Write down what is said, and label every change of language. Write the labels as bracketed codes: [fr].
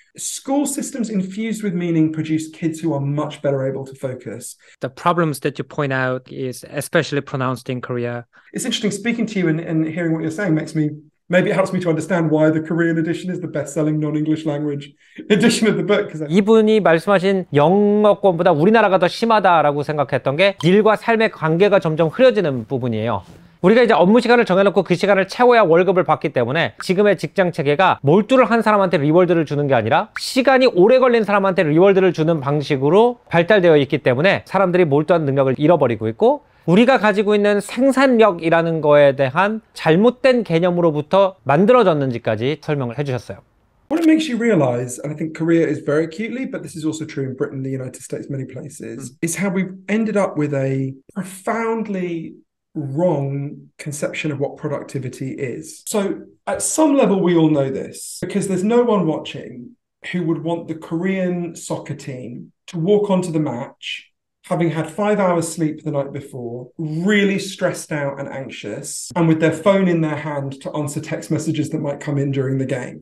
[en] School systems infused with meaning produce kids who are much better able to focus. The problems that you point out is especially pronounced in Korea. It's interesting speaking to you and hearing what you're saying maybe it helps me to understand why the Korean edition is the best-selling non-English language edition of the book. [ko] 이분이 말씀하신 영어권보다 우리나라가 더 심하다라고 생각했던 게 일과 삶의 관계가 점점 흐려지는 부분이에요. 우리가 이제 업무 시간을 정해놓고 그 시간을 채워야 월급을 받기 때문에 지금의 직장 체계가 몰두를 한 사람한테 리워드를 주는 게 아니라 시간이 오래 걸린 사람한테 리워드를 주는 방식으로 발달되어 있기 때문에 사람들이 몰두한 능력을 잃어버리고 있고 우리가 가지고 있는 생산력이라는 거에 대한 잘못된 개념으로부터 만들어졌는지까지 설명을 해주셨어요. [en] What it makes you realize, and I think Korea is very acutely, but this is also true in Britain, the United States, many places, is how we've ended up with a profoundly wrong conception of what productivity is. So at some level, we all know this because there's no one watching who would want the Korean soccer team to walk onto the match having had 5 hours sleep the night before, really stressed out and anxious, and with their phone in their hand to answer text messages that might come in during the game.